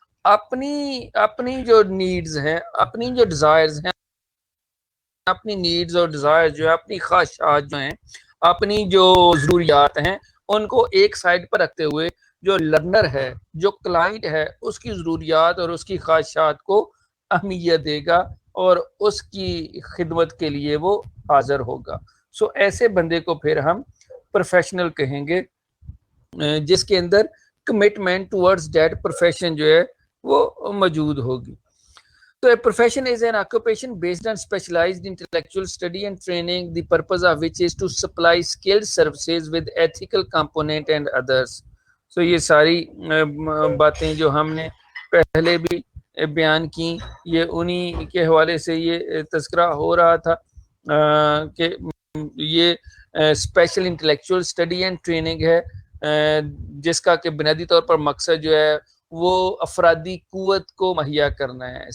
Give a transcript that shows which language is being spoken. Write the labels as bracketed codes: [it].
[ur] اپنی جو نیڈز ہیں, اپنی جو ڈیزائرز ہیں, اپنی نیڈز اور ڈیزائر جو ہے, اپنی خواہشات جو ہیں, اپنی جو ضروریات ہیں ان کو ایک سائڈ پر رکھتے ہوئے جو لرنر ہے, جو کلائنٹ ہے, اس کی ضروریات اور اس کی خواہشات کو اہمیت دے گا اور اس کی خدمت کے لیے وہ حاضر ہوگا. سو ایسے بندے کو پھر ہم پروفیشنل کہیں گے جس کے اندر [en] commitment towards that profession [ur] جو ہے وہ موجود ہوگی. [en] So a profession is an occupation based on specialized intellectual study and training, the purpose of which is to supply skilled services with ethical component and others. [ur] So یہ ساری باتیں جو ہم نے پہلے بھی بیان کی, یہ انہی کے حوالے سے یہ تذکرہ ہو رہا تھا کہ یہ [en] special intellectual study and training [ur] ہے جس کا کہ بنیادی طور پر مقصد جو ہے وہ افرادی قوت کو مہیا کرنا ہے.